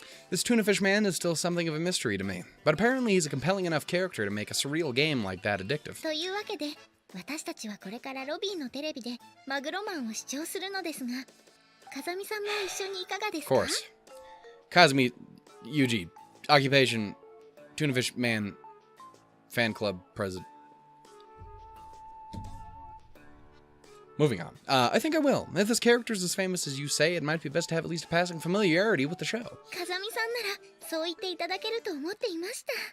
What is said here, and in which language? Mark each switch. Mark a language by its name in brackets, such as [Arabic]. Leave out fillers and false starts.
[English] This Tunafish-man is still something of a mystery to me, but apparently he's a compelling enough character to make a surreal game like that addictive. [Japanese] というわけで、私たちはこれからロビーのテレビでマグロマンを視聴するのですが、風見さんも一緒にいかがですか? [English] Of course. Kazumi, Yuji, occupation, Tunafish-man, fan club president. Moving on. I think I will. If this character's as famous as you say, it might be best to have at least a passing familiarity with the show. [Japanese] 風見さんならそう言っていただけると思っていました。